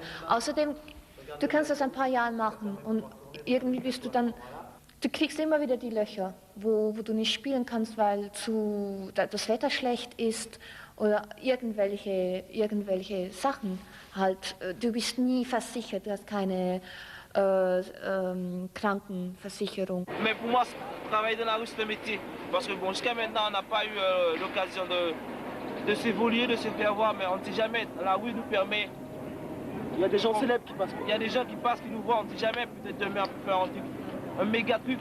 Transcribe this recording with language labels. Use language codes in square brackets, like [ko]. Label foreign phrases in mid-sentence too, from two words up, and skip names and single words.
[de] Außerdem, du kannst das ein paar Jahre machen und irgendwie bist du dann, du kriegst immer wieder die Löcher, wo du nicht spielen kannst, weil das Wetter schlecht ist oder irgendwelche Sachen halt. Du bist nie versichert, du hast keine Krankenversicherung. [fr] Mais pour moi, travailler dans la rue, c'est un métier. Parce que bon, jusqu'à maintenant, on n'a pas eu l'occasion de s'évoluer, de se faire voir, mais on ne sait jamais. La rue nous permet... Il y a des gens célèbres qui passent. Il y a des gens qui passent, qui nous voient, on ne sait jamais. Peut-être demain, on peut faire un méga truc.